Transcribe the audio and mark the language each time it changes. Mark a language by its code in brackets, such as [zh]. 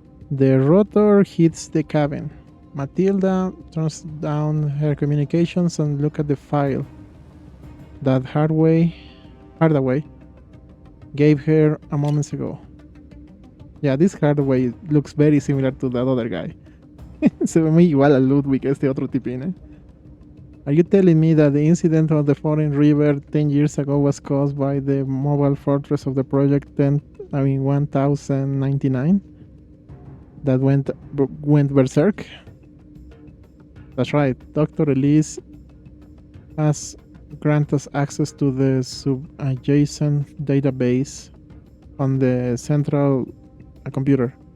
[en] The rotor hits the cabin. Matilda turns down her communications and look at the file that Hardaway gave her a moment ago. Yeah, this Hardaway looks very similar to that other guy. [es] Se ve muy igual a Ludwig, este otro tipín, eh? [en] Are you telling me that the incident on the Foreign River 10 years ago was caused by the mobile fortress of the Project 1099 that went berserk? That's right. Dr. Elise has granted us access to the sub-adjacent database on the central computer.